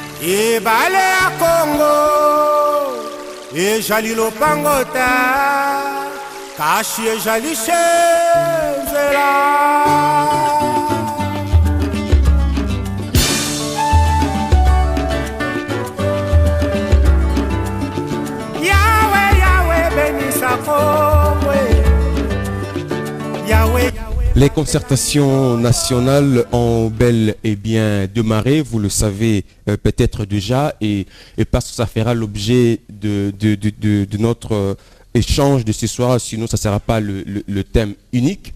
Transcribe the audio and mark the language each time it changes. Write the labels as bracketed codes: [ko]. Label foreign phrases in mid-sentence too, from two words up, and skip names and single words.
[ln] E bale a Congo E jali lopangota Kashi e jali chenzela Yahweh, Yahweh, bénisse Congo Yahweh [fr] Les concertations nationales ont bel et bien démarré, vous le savez peut-être déjà, et parce que ça fera l'objet de notre échange de ce soir, sinon ça ne sera pas le thème unique.